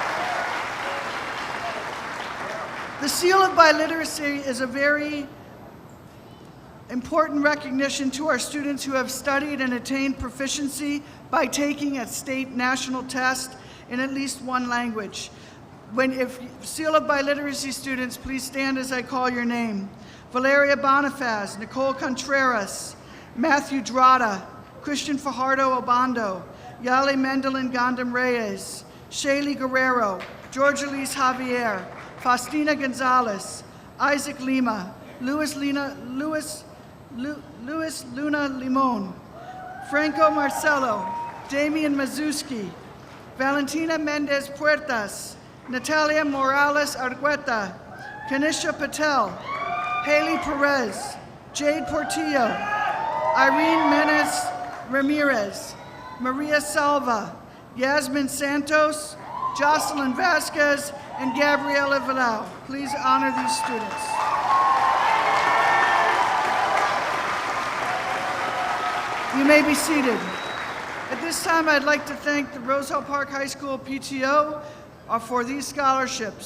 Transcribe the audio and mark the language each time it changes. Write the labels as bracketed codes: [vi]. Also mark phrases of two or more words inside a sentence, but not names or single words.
[en] The Seal of Biliteracy is a very important recognition to our students who have studied and attained proficiency by taking a state national test in at least one language. If Seal of Biliteracy students, please stand as I call your name. Valeria Bonifaz, Nicole Contreras, Matthew Drada, Christian Fajardo Obando, Yale Mendelin Gandam Reyes, Shaylee Guerrero, Georgia Elise Javier, Faustina Gonzalez, Isaac Lima, Luis Luna Limon, Franco Marcelo, Damian Mazuski, Valentina Mendez Puertas, Natalia Morales Argueta, Kanisha Patel, Haley Perez, Jade Portillo, Irene Menes Ramirez, Maria Salva, Yasmin Santos, Jocelyn Vasquez, and Gabriela Villau. Please honor these students. You may be seated. At this time, I'd like to thank the Roselle Park High School PTO for these scholarships.